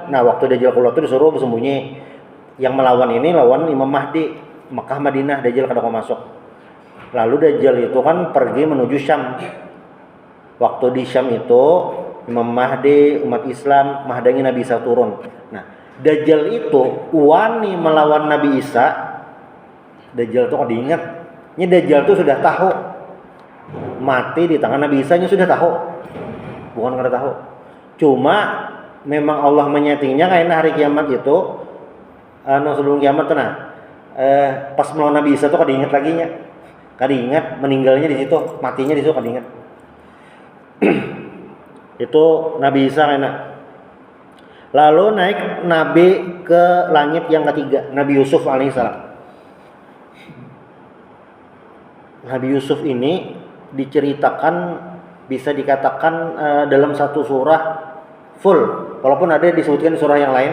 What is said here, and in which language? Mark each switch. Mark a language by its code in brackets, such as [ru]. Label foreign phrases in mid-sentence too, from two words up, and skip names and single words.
[id] Nah, waktu Dajjal keluar itu disuruh bersembunyi. Yang melawan ini lawan Imam Mahdi, Makkah Madinah, Dajjal kada mau masuk. Lalu Dajjal itu kan pergi menuju Syam. Waktu di Syam itu Imam Mahdi, umat Islam mahdangi Nabi Isa turun. Nah, Dajjal itu wani melawan Nabi Isa. Dajjal itu kada ingat. Ini Dajjal itu sudah tahu mati di tangan Nabi Isa, nya sudah tahu. Bukan kada tahu. Cuma memang Allah menyetingnya karena hari kiamat itu sebelum kiamat pas melawan Nabi Isa itu kada ingat lagi nya. Kada ingat meninggalnya di situ, matinya di situ kada ingat. Itu Nabi Isa karena. Lalu naik Nabi ke langit yang ketiga, Nabi Yusuf alaihissalam. Nabi Yusuf ini diceritakan, bisa dikatakan dalam satu surah full, walaupun ada disebutkan di surah yang lain.